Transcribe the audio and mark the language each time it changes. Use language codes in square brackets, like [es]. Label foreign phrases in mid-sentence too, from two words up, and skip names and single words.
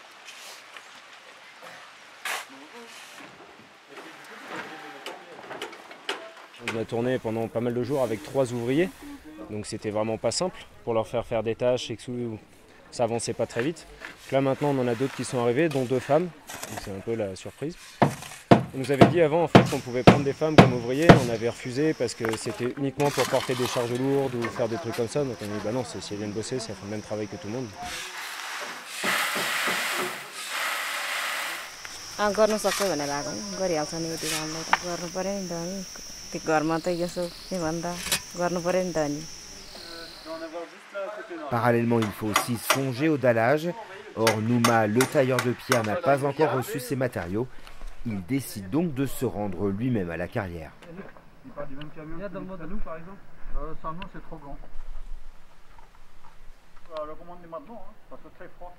[fr] On a tourné pendant pas mal de jours avec 3 ouvriers, donc c'était vraiment pas simple pour leur faire des tâches et que ça avançait pas très vite. Là maintenant on en a d'autres qui sont arrivés, dont 2 femmes, c'est un peu la surprise. On nous avait dit avant en fait qu'on pouvait prendre des femmes comme ouvriers, on avait refusé parce que c'était uniquement pour porter des charges lourdes ou faire des trucs comme ça, donc on a dit bah non, si elles viennent bosser, ça fait le même travail que tout le monde. [ne] गर्नु सक्छ भनेर आएको गरिहाल्छ नि यति कामलाई त गर्नु पर्यो नि त अनि त्यो घरमा त यसो के भन्दा गर्नु पर्यो नि त अनि [fr] Parallèlement, il faut aussi songer au dallage. Or, Nouma, le tailleur de pierre, n'a pas encore reçu ses matériaux. Il décide donc de se rendre lui-même à la carrière. Il part du même camion. Il y a dans le mode à nous, par exemple. Sans nous, c'est trop grand. On le commande maintenant, hein, parce que c'est très froid.